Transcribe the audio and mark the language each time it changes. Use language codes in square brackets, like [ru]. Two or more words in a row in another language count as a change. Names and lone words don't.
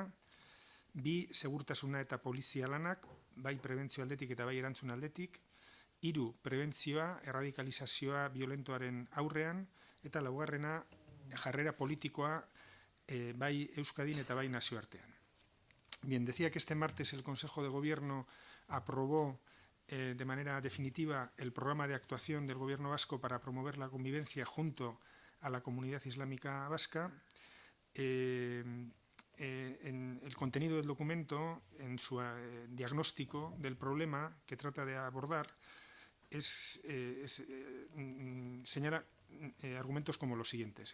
[eu] 2, segurtasuna eta polizia lanak, bai prebentzio aldetik eta bai erantzun aldetik. 3, prebentzioa, erradikalizazioa violentoaren aurrean. Eta 4, jarrera politikoa bai Euskadin eta bai nazioartean. [es] Bien, decía que este martes el Consejo de Gobierno aprobó de manera definitiva el programa de actuación del Gobierno vasco para promover la convivencia junto a la comunidad islámica vasca. En el contenido del documento, en su diagnóstico del problema que trata de abordar, señala argumentos como los siguientes.